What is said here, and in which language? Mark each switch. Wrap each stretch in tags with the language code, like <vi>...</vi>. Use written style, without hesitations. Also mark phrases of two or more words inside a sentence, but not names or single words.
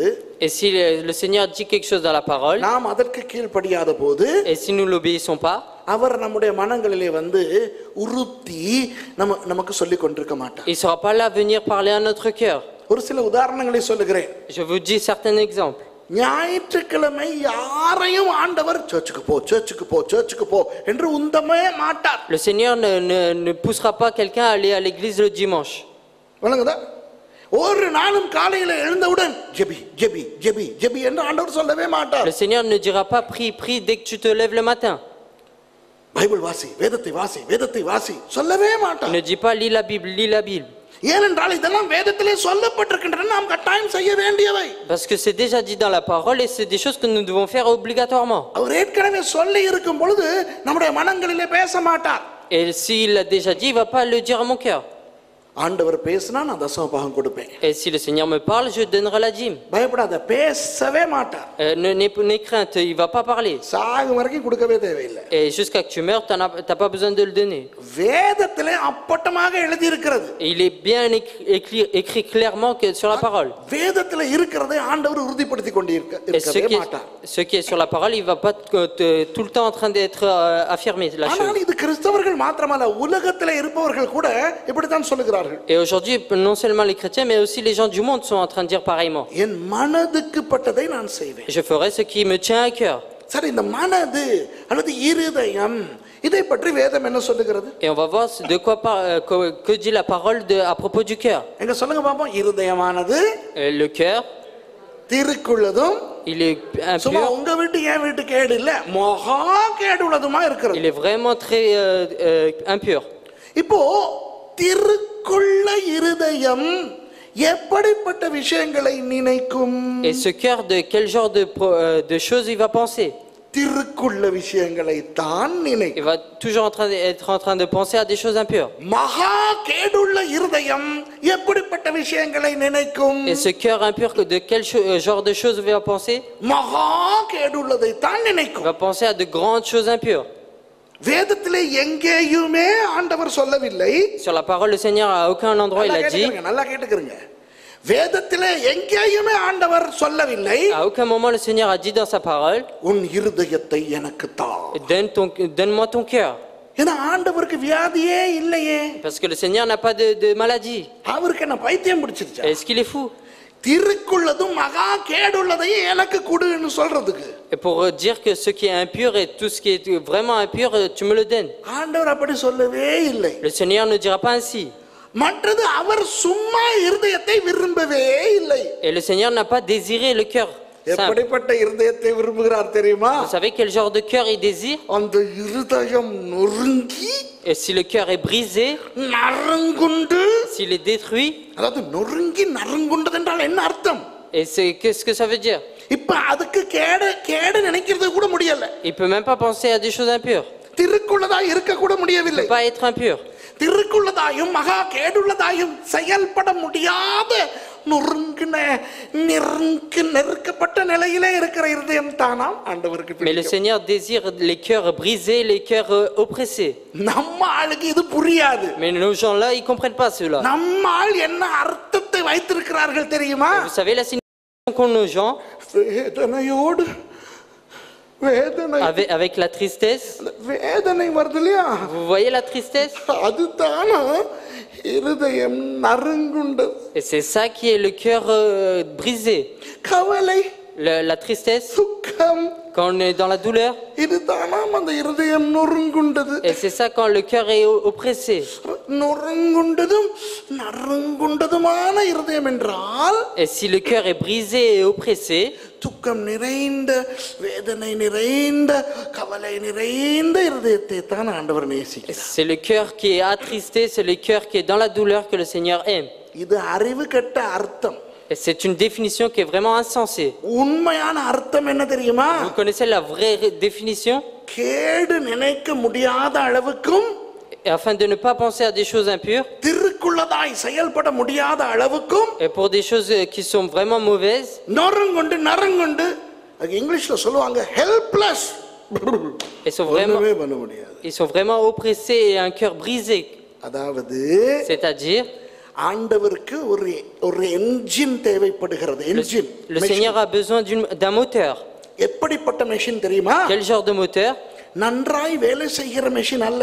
<fr>Et si le Seigneur dit quelque chose dans la parole,</fr> <ta>நாம் அதற்கு கீழ்ப்படியாத போது,</ta> <fr>et si nous l'obéissons pas,</fr> <ta>அவர் நம்முடைய மனங்களிலே வந்து உறுத்தி நமக்கு சொல்லிக் கொண்டிருக்க மாட்டார்.</ta> <fr>il sera pas là à venir parler à notre cœur.</fr> <ta>ஒரு சில உதாரணங்களை சொல்லுகிறேன்.</ta> <fr>Je vous dis certains exemples.</fr> <ta>ஞாயிற்றுக்கிழமை யாரையும் ஆண்டவர் சர்ச்சுக்கு போ சர்ச்சுக்கு போ சர்ச்சுக்கு போ என்று உந்தமே மாட்டார்.</ta> <fr>Le Seigneur ne poussera pas quelqu'un à aller à l'église le dimanche.</fr> <ta>வணங்குதா? ஒரு நாளும் காலையில எழுந்தவுடன் ஜெபி ஜெபி ஜெபி ஜெபி என்று ஆண்டவர் சொல்லவே மாட்டார்.</ta> <fr>Le Seigneur ne dira pas prie prie dès que tu te lèves le matin.</fr> <ta>பைபிள் வாசி, வேதத்தை வாசி, வேதத்தை வாசி சொல்லவே</ta> <fr>Il</fr> <ta>மாட்டார்.</ta> <fr>ne dit pas lis la Bible, lis la Bible.</fr> <ta>ஏனென்றால் இதெல்லாம் வேதத்திலே சொல்லப்பட்டிருக்கின்றன, நாம் கட்டாயம் செய்ய வேண்டியவை.</ta> <fr>Parce que c'est déjà dit dans la parole et c'est des choses que nous devons faire obligatoirement.</fr> <ta>அவர் ஏற்கனவே சொல்லி இருக்கும் பொழுது நம்முடைய மனங்களிலே பேச மாட்டார்.</ta> <fr>Et s'il l'a déjà dit, il va pas le dire à mon cœur.</fr> <ta>ஆண்டவர் பேசினா நான் தசமபாகம் கொடுப்பேன்.</ta> <fr>Et si le Seigneur me parle, je donnerai la dîme.</fr> <ta>பயப்படாத, பேசவே மாட்டார்.</ta> <fr>N'aie crainte, il va pas parler.</fr> <ta>சாகும் வரைக்கும் கொடுக்கவே தேவையில்லை.</ta> <fr>Et jusqu'à que tu meurs, t'as pas besoin de le donner.</fr> <ta>வேதத்திலே அப்பட்டமாக எழுதி இருக்கிறது.</ta> <fr>Et il est bien écrit clairement que sur la parole.</fr> <ta>வேதத்திலே இருக்கிறதை ஆண்டவர் உறுதிப்படுத்தி கொண்டிருக்கவே மாட்டார்.</ta> <fr>Ce qui est sur la parole, il va pas tout le temps en train d'être affirmé la chose.</fr> <ta>ஆனால் இது கிறிஸ்தவர்கள் மாத்திரமல்ல, உலகத்திலே இருப்பவர்கள் கூட இப்படி தான் சொல்லுகிறார்கள்.</ta> <fr>Et aujourd'hui, non seulement les chrétiens, mais aussi les gens du monde sont en train de dire pareillement.</fr> <ta>என் மனதுக்கு பட்டதை நான் செய்வேன்.</ta> <fr>Je ferai ce qui me tient à cœur.</fr> <ta>சரி, இந்த மனது அல்லது இருதயம், இதை பற்றி வேதம் என்ன சொல்லுகிறது?</ta> <fr>Et on va voir de quoi que dit la parole à propos du cœur.</fr> <ta>எங்க சொல்லுங்க பாப்போம். இருதயமானது</ta> <fr>Le cœur,</fr> <ta>திருக்குள்ளதும்,</ta> <fr>il est</fr> <ta>சும்மா</ta> <fr>impur.</fr> <ta>உங்க வீட்டு என் வீட்டு கேடு இல்ல, மகா கேடு உள்ளதுமா இருக்கிறது.</ta> <fr>Il est vraiment très impur.</fr> <ta>இப்போ திருக்குள்ள இருதயம் எப்படிப்பட்ட விஷயங்களை நினைக்கும்?</ta> <fr>Et ce cœur, de quel genre de choses il va penser?</fr> <ta>திருக்குள்ள விஷயங்களை தான் நினைக்கும்.</ta> <fr>Il va toujours être en train de penser à des choses impures.</fr> <ta>மகா கேடுள்ள இருதயம் எப்படிப்பட்ட விஷயங்களை நினைக்கும்?</ta> <fr>Et ce cœur impur, de quel genre de choses il va penser?</fr> <ta>மகா கேடுள்ளதை தான்</ta> <fr>Il</fr> <ta>நினைக்கும்.</ta> <fr>va penser à de grandes choses impures.</fr> <ta>வேதத்திலே எங்கேயுமே ஆண்டவர் சொல்லவில்லை.</ta> <fr>Sur la parole, le Seigneur à aucun endroit il a dit.</fr> <ta>நல்லா கேட்டுக்கிறீங்க. வேதத்திலே எங்கேயுமே ஆண்டவர் சொல்லவில்லை.</ta> <fr>À aucun moment le Seigneur a dit dans sa parole.</fr> <ta>உன் இருதயத்தை எனக்கு தா.</ta> <fr>Donne-moi ton cœur.</fr> <ta>ஏன்னா ஆண்டவருக்கு வியாதியே இல்லையே.</ta> <fr>Parce que le Seigneur n'a pas de maladie.</fr> <ta>அவருக்கு என்ன பைத்தியம் பிடிச்சிருச்சா?</ta> <fr>Est-ce qu'il est fou?</fr> <ta>திருக்குள்ளதும் மகா கேடுள்ளதையும் எனக்கு கொடுன்னு சொல்றதுக்கு.</ta> <fr>Et pour dire que ce qui est impur et tout ce qui est vraiment impur, tu me le donnes.</fr> <ta>ஆண்டவர் அப்படி சொல்லவே இல்லை.</ta> <fr>Le Seigneur ne dira pas ainsi.</fr> <ta>மற்றது அவர் சும்மா இருதயத்தை விரும்பவே இல்லை.</ta> <fr>Et le Seigneur n'a pas désiré le cœur simple.</fr> <ta>எப்படிப்பட்ட இருதயத்தை விரும்புகிறார் தெரியுமா?</ta> <fr>Vous savez quel genre de cœur il désire?</fr> <ta>அந்த இருதயம் நொறுங்கி</ta> <fr>Et si le cœur est brisé,</fr> <ta>நறுங்குண்டு,</ta> <fr>s'il est détruit,</fr> <ta>அதாவது நொறுங்கி நறுங்குண்டது என்றால் என்ன அர்த்தம்?</ta> <fr>et qu'est-ce que ça veut dire?</fr> <ta>இப்ப அதுக்கு கேடு நினைக்கிறது கூட முடியல.</ta> <fr>Il peut même pas penser à des choses impures.</fr> <ta>திருக்குள்ளதா இருக்க கூட</ta> <fr>Il</fr> <ta>முடியவில்லை.</ta> <fr>peut pas être impur.</fr> <ta>திருக்குள்ளதாயும் மகா கேடுள்ளதாயும் செயல்பட முடியாத நொறுங்கின நெருக்கப்பட்ட நிலையிலே இருக்கிற இருதயம் தானாம் ஆண்டவருக்கு</ta> <fr>Mais le</fr> <ta>பிடிக்கும்.</ta> <fr>Seigneur désire les cœurs brisés, les cœurs oppressés.</fr> <ta>நம்ம ஆளுக்கு இது புரியாது.</ta> <fr>Mais nos gens-là, ils comprennent pas cela.</fr> <ta>நம்ம ஆள் என்ன அர்த்தத்தை வைத்திருக்கிறார்கள் தெரியுமா?</ta> <fr>Vous savez la signification qu'ont nos gens</fr> <ta>வேதனையோடு வேதனை</ta> <fr>avec la tristesse?</fr> <ta>வேதனை வருது இல்லையா?</ta> <fr>Vous voyez la tristesse?</fr> <ta>அதுதானா இருதயம் நறுங்குண்டது.</ta> <fr>Et c'est ça qui est le cœur brisé.</fr> <ta>கவலை,</ta> <fr>La tristesse,</fr> <ta>துக்கம்,</ta> <fr>quand on est dans la douleur.</fr> <ta>இதுதானாம் அந்த இருதயம் நொறுங்குண்டது.</ta> <fr>Et c'est ça quand le cœur est oppressé.</fr> <ta>நொறுங்குண்டதும் நறுங்குண்டதுமான இருதயம் என்றால்</ta> <fr>Et si le cœur est brisé et oppressé,</fr> <ta>துக்கம் நிறைந்த, வேதனை நிறைந்த, கவலை நிறைந்த இருதயத்தை தான் ஆண்டவர் நேசிக்கிறார்.</ta> <fr>c'est le cœur qui est attristé, c'est le cœur qui est dans la douleur que le Seigneur aime.</fr> <ta>இது அறிவு கெட்ட அர்த்தம்.</ta> <fr>Et c'est une définition qui est vraiment insensée.</fr> <ta>உண்மையான அர்த்தம் என்ன தெரியுமா?</ta> <fr>Vous connaissez la vraie définition?</fr> <ta>கேடு நினைக்க முடியாத அளவுக்கும்</ta> <fr>Et afin de ne pas penser à des choses impures,</fr> <ta>திருக்குள்ளதாய் செயல்பட முடியாத அளவுக்கும்</ta> <fr>et pour des choses qui sont vraiment mauvaises,</fr> <ta>நறுங்குண்டு இங்கிலீஷ்ல சொல்லுவாங்க ஹெல்ப்லெஸ். ஒண்ணுமே பண்ண முடியாது.</ta> <fr>ils sont vraiment oppressés et un cœur brisé.</fr> <ta>அதாவது</ta> <fr>C'est-à-dire,</fr> <ta>ஆண்டவருக்கு ஒரு என்ஜின் தேவைப்படுகிறது. என்ஜின்.</ta> <fr>le Seigneur a besoin d'un moteur.</fr> <ta>எப்படிப்பட்ட மெஷின் தெரியுமா?</ta> <fr>Quel genre de moteur?</fr> <ta>நன்றாய் வேலை செய்கிற மெஷின் அல்ல.</ta>